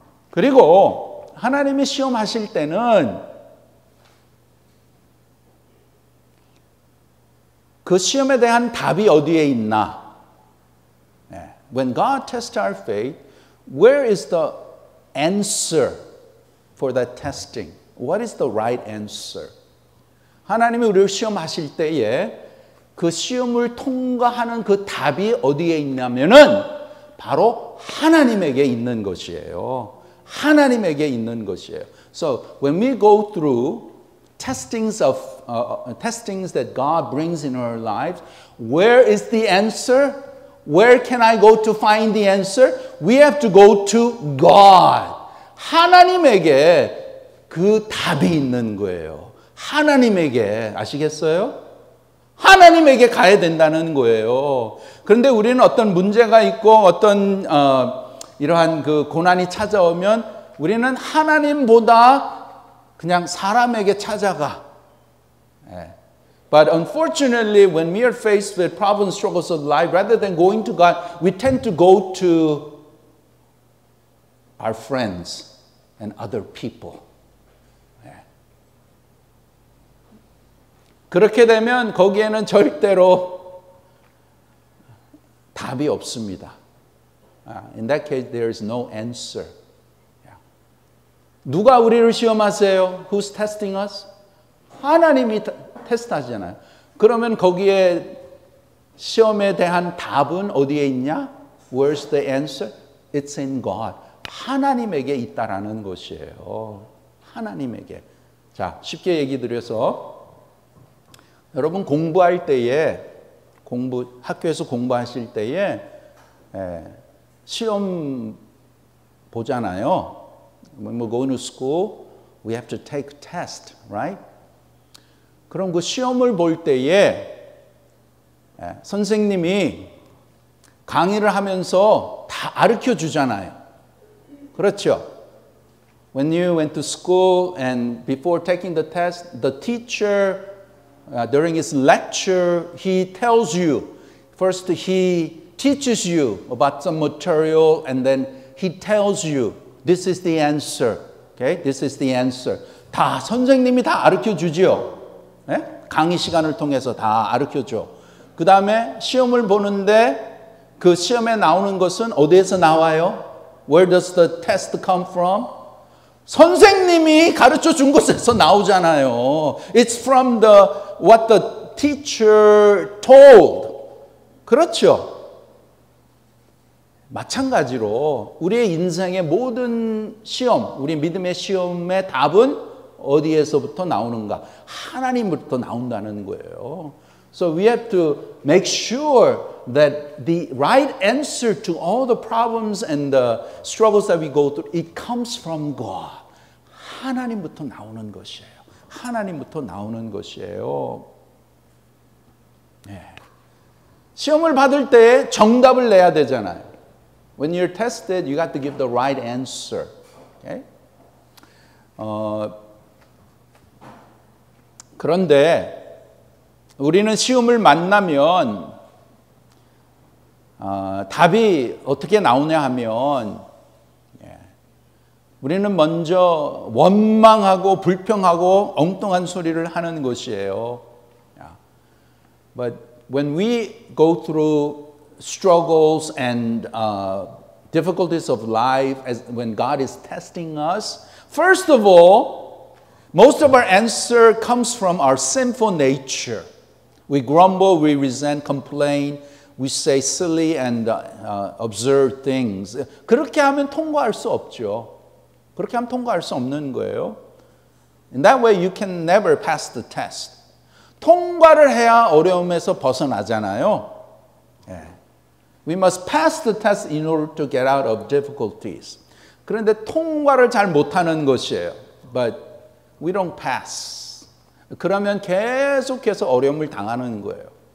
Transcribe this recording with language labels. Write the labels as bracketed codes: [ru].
[ko] 그리고 하나님이 시험하실 때는 그 시험에 대한 답이 어디에 있나? 예. [en] When God tests our faith, where is the answer for that testing? What is the right answer? [ko] 하나님이 우리를 시험하실 때에 그 시험을 통과하는 그 답이 어디에 있냐면은 바로 하나님에게 있는 것이에요. 하나님에게 있는 것이에요. [en] So when we go through testings that God brings in our lives, where is the answer? Where can I go to find the answer? We have to go to God. [ko] 하나님에게 그 답이 있는 거예요. 하나님에게, 아시겠어요? 하나님에게 가야 된다는 거예요. 그런데 우리는 어떤 문제가 있고 어떤 이러한 그 고난이 찾아오면 우리는 하나님보다 그냥 사람에게 찾아가. [en] But unfortunately, when we are faced with problems, struggles of life, rather than going to God, we tend to go to our friends and other people. [ko] 그렇게 되면 거기에는 절대로 답이 없습니다. [en] In that case, there is no answer. [ko] 누가 우리를 시험하세요? [en] Who's testing us? [ko] 하나님이 테스트하잖아요. 그러면 거기에 시험에 대한 답은 어디에 있냐? [en] Where's the answer? It's in God. [ko] 하나님에게 있다라는 것이에요. 하나님에게. 자, 쉽게 얘기 드려서 여러분 공부할 때에 학교에서 공부하실 때에 시험 보잖아요. [en] When we go to school, we have to take test, right? [ko] 그럼 그 시험을 볼 때에 선생님이 강의를 하면서 다 가르쳐 주잖아요. 그렇죠? [en] When you went to school and before taking the test, the teacher during his lecture, he tells you, first he teaches you about some material and then he tells you, this is the answer. Okay? This is the answer. [ko] 다 선생님이 다 가르쳐 주지요. 네? 강의 시간을 통해서 다 가르쳐 줘. 그 다음에 시험을 보는데 그 시험에 나오는 것은 어디에서 나와요? [en] Where does the test come from? [ko] 선생님이 가르쳐 준 곳에서 나오잖아요. [en] It's from what the teacher told. [ko] 그렇죠. 마찬가지로 우리의 인생의 모든 시험, 우리 믿음의 시험의 답은 어디에서부터 나오는가? 하나님부터 나온다는 거예요. [en] So we have to make sure that the right answer to all the problems and the struggles that we go through, it comes from God. [ko] 하나님부터 나오는 것이에요. 하나님부터 나오는 것이에요. 네. 시험을 받을 때 정답을 내야 되잖아요. [en] When you're tested, you got to give the right answer. Okay? [ko] 그런데 우리는 시험을 만나면 답이 어떻게 나오냐 하면 우리는 먼저 원망하고 불평하고 엉뚱한 소리를 하는 것이에요. [en] But when we go through struggles and difficulties of life, when God is testing us, first of all, most of our answer comes from our sinful nature. We grumble, we resent, complain, we say silly and absurd things. [ko] 그렇게 하면 통과할 수 없죠. 그렇게 하면 통과할 수 없는 거예요. [en] In that way, you can never pass the test. [ko] 통과를 해야 어려움에서 벗어나잖아요. [en] We must pass the test in order to get out of difficulties. [ko] 그런데 통과를 잘 못하는 것이에요. [en] But we don't pass. [ko] 그러면 계속해서 어려움을 당하는 거예요.